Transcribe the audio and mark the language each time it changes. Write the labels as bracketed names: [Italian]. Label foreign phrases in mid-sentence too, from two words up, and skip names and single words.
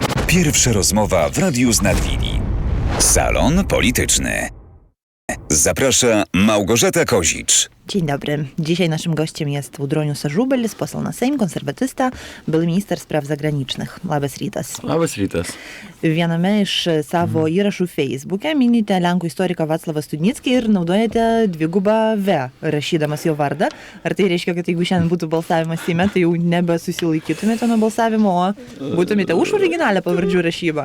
[Polish] Pierwsza rozmowa w Radiu z Nadwili. Salon Polityczny. Zaprasza Małgorzata Kozicz. Dzień dobry. Dzisiaj naszym gościem jest Audronius Ažubalis, poseł na Sejm, konserwatysta, były minister spraw zagranicznych. [Lithuanian] Labas rytas. Labas rytas. Viename iš savo įrašų Facebook'e minite Lenkų istoriką Vaclavą Studnickį ir naudojate dvigubą V, rašydamas jo vardą. Ar tai reiškia, kad jeigu šiandien būtų balsavimas Seime, tai jau nebesusilaikytumėte nuo balsavimo, o būtumėte už originalią pavardžių rašybą?